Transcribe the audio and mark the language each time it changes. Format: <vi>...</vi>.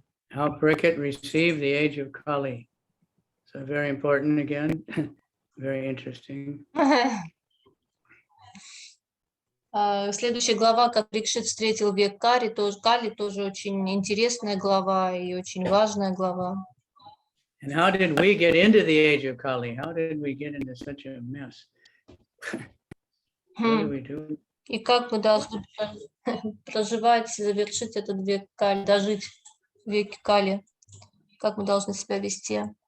<en>How Parīkṣit received the age of Kali. So very important again, very interesting.</en> <ru>Следующая глава, как Парикшит встретил век Кали, тоже очень интересная глава и очень важная глава.</ru> <en>And how did we get into the age of Kali? How did we get into such a mess? What do we do?</en> <ru>И как мы должны проживать, завершить этот век Кали, дожить в веке Кали? Как мы должны себя вести?</ru>